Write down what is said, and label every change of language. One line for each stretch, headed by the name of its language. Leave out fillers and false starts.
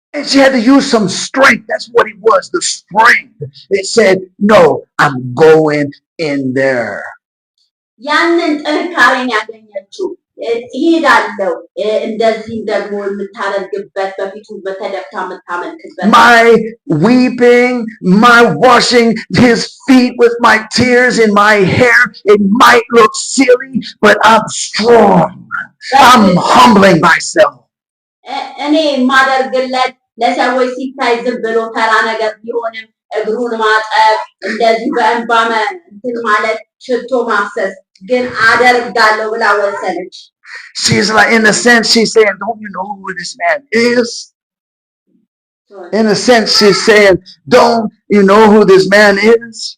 English: And she had to use some strength. That's what it was, the strength. It said, no, I'm going in there.
Amharic: ያንን ጥንካሬን ያገኘችው እሄዳለሁ እንደዚህም ደግሞ የምታደርግበት በፊቱ በተደፍታ የምታመልክበት
English: my weeping, my washing His feet with my tears in my hair, it might look silly, but I'm strong. I'm humbling myself.
Amharic: እኔ የማደርግለት ለሰዎች ሲታይ ዝም ብሎ ተራ ነገር ቢሆንም እግሩን ማጠብ እንደዚህ በእንባ እንትን ማለት ሽቶ ማፍሰስ ግን አደርጋለሁ ብላ ወሰነች።
English: She's like, in a sense, she's saying, don't you know who this man is? In a sense, she's saying, don't you know who this man is?